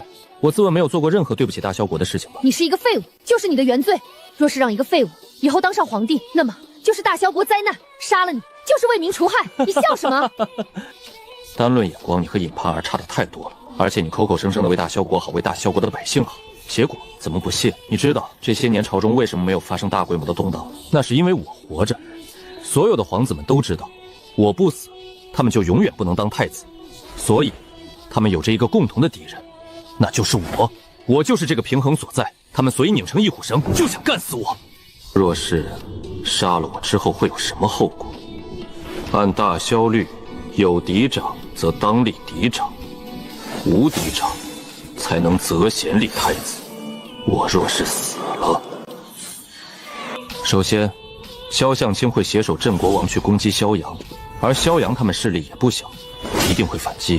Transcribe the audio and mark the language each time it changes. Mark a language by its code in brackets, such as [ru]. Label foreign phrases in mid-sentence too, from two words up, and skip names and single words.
[zh] 我自問沒有做過任何對不起大蕭國的事情吧？你是一個廢物，就是你的原罪。若是讓一個廢物以後當上皇帝，那麼就是大蕭國災難。殺了你就是為民除害，你笑什麼？單論眼光，你和尹盼兒差得太多了。而且你口口聲聲的為大蕭國好，為大蕭國的百姓好，結果怎麼不屑？你知道這些年朝中為什麼沒有發生大規模的動盪？那是因為我活着。所有的皇子們都知道，我不死，他們就永遠不能當太子。所以，他們有着一個共同的敵人，那就是我。我就是這個平衡所在。他們所以擰成一股繩，就想幹死我。若是殺了我之後會有什麼後果？按大蕭律，有嫡長則當立嫡長，無嫡長才能擇賢立太子。我若是死了，首先蕭向清會攜手鎮國王去攻擊蕭陽，而蕭陽他們勢力也不小，一定會反擊。